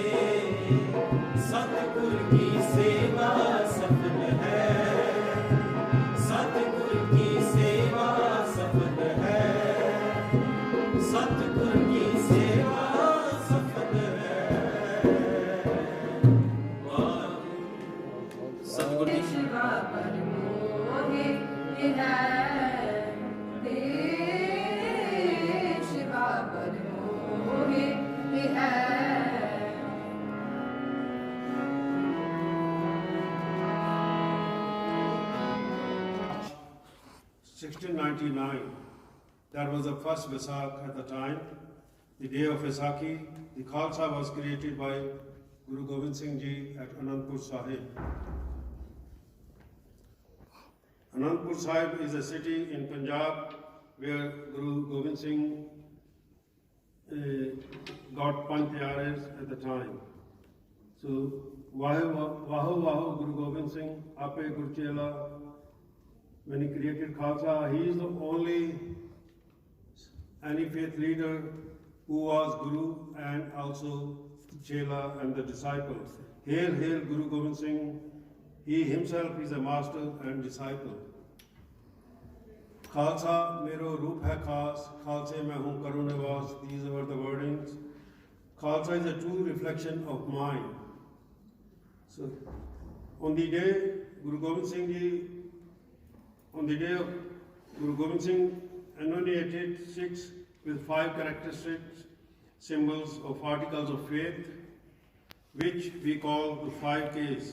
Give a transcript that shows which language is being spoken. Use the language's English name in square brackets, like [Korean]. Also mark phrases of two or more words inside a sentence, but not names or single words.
[Punjabi] ਸਤਿਗੁਰ ਕੀ ਸੇਵਾ ਸਫਲ ਹੈ, ਸਤਿਗੁਰ ਕੀ ਸੇਵਾ ਸਫਲ ਹੈ, ਸਤਿਗੁਰ ਕੀ ਸੇਵਾ ਸਫਲ ਹੈ। ਵਾਹਿਗੁਰੂ। ਸਤਿਗੁਰ ਜੀ शिवा पर मोहे है दे, शिवा पर मोहे है। [English] 1699, that was the first Vaisakh at the time, the day of Vaisakhi. The Khalsa was created by Guru Gobind Singh Ji at Anandpur Sahib. Anandpur Sahib is a city in Punjab where Guru Gobind Singh got Panj Pyares at the time. So, [Punjabi] ਵਾਹੁ ਵਾਹੁ ਗੁਰੂ ਗੋਬਿੰਦ ਸਿੰਘ, ਆਪੇ ਗੁਰਚੇਲਾ, [English] when he created Khalsa, he is the only any faith leader who was Guru and also Chela and the disciples. Hail, hail Guru Gobind Singh. He himself is a master and disciple. [Punjabi] ਖ਼ਾਲਸਾ ਮੇਰੋ ਰੂਪ ਹੈ ਖ਼ਾਸ, ਖ਼ਾਲਸੇ ਮਹਿ ਹਉਂ ਕਰਉਂ ਨਿਵਾਸ. [English] These were the wordings. Khalsa is a true reflection of mine. So, on the day Guru Gobind Singh Ji, on the day of Guru Gobind Singh enumerated 6 with 5 characteristics, symbols of articles of faith, which we call the 5 Ks.